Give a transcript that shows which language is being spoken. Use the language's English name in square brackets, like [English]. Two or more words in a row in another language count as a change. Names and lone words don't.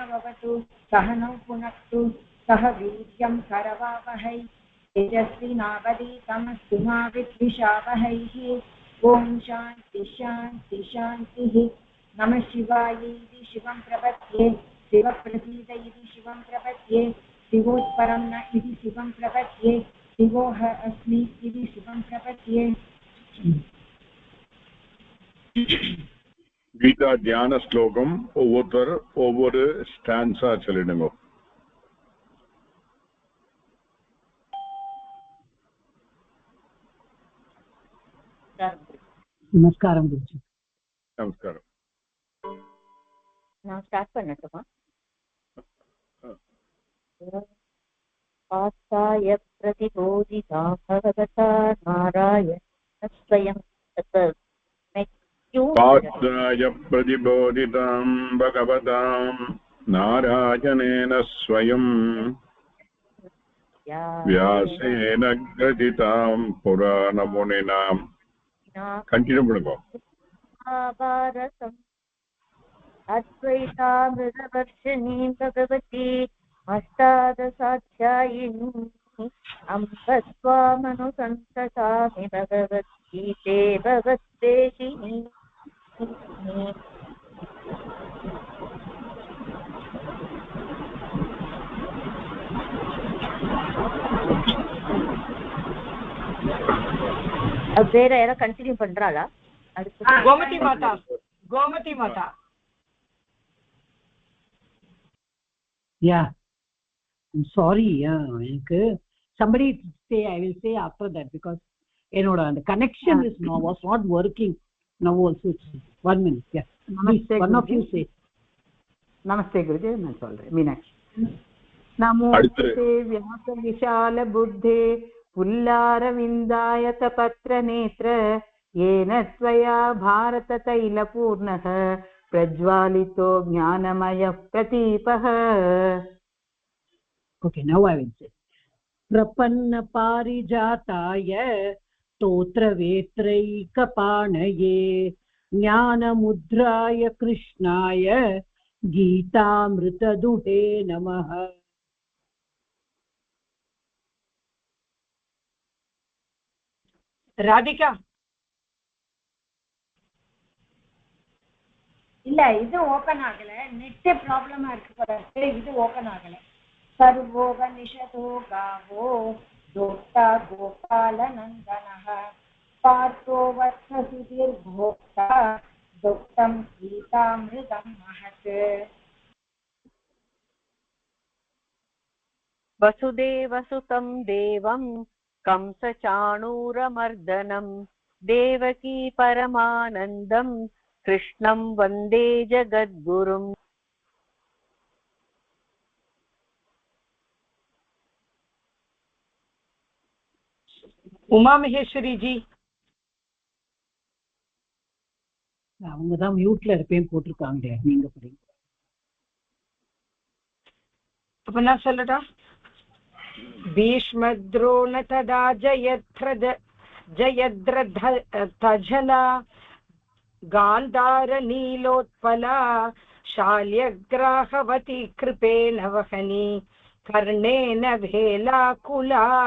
[Sanskrit] भवतु सहनौ पुनक्तु सह वीर्यं करवावहै तेजस्विनावधीतमस्तु मा विद्विषावहैः ॐ शान्ति शान्ति शान्तिः नमः शिवाय इति शिवं प्रपद्ये शिवप्रसीद इति शिवं प्रपद्ये शिवोत्परं न इति शिवं प्रपद्ये शिवोह अस्मि इति शिवं प्रपद्ये [Tamil] கீதா தியான ஸ்லோகம் ஒவ்வொரு ஸ்டான்ஸா சொல்லிடுங்க. நமஸ்காரம் குருஜி. நமஸ்காரம். நான் ஸ்டார்ட் பண்ணட்டுமா? [Sanskrit] पास्ताय प्रतिबोधिता भगवता नारायण स्वयम् पात्राय प्रतिबोधितां भगवतां नारायणेन स्वयं व्यासेन ग्रथितां पुराणमुनिना [Tamil] कंटिन्यू பண்ணுங்க. [Sanskrit] महाभारतम् अद्वैतामृतवर्षिणीं भगवती अष्टादशाध्यायिनी अम्ब स्वामनुसन्ततामि भगवद्गीते भगवद्वेषिणी [Tamil] வேற யாரோ கண்டினியூ பண்றாளா? கோமதி மாதா. கோமதி மாதா. [English] Yeah, I'm sorry. எனக்கு somebody say, I will say after that because enoda the connection is was not working now also. 1 minute. Yeah, namaste. One of you say [Hindi] नमस्ते गुरुजी. मैं बोल रही मीनाक्षी. [Sanskrit] नमो ते व्यास विशाल बुद्धे पुल्लारविन्दायत पत्रनेत्र येन त्वया भारत तैलपूर्णः प्रज्वालितो ज्ञानमयः प्रदीपः. [English] Okay, now I will say [Sanskrit] प्रपन्न पारिजाताय स्तोत्रवेत्रैकपाणये ज्ञानमुद्राय कृष्णाय गीतामृतदुहे नमः. [Tamil] ராதிகா இல்ல இது ஓபன் ஆகல, நெட் ப்ராப்ளமா இருக்கு போல இருக்கு. இது ஓபன் ஆகல. [Sanskrit] सर्वोपनिषदो गावो दोक्ता गोपालनन्दनः पार्थो वत्ससुधीर्भोक्ता दुःखं गीतामृतं महत्. वसुदेवसुतं देवं कंसचाणूरमर्दनं देवकी परमानन्दं कृष्णं वन्दे जगद्गुरुम्. [Tamil] உமா மகேஸ்வரி ஜி. அவங்க தான் மியூட்ல இருப்பேன் போட்டிருக்காங்க. நீங்க படிங்க. அப்ப நான் சொல்லட்டா? [Sanskrit] भीष्मद्रोण तदा जयद्रथजला गान्धार नीलोत्पला शाल्यग्राहवती कृपेण वहनी कर्णेन भेलाकुला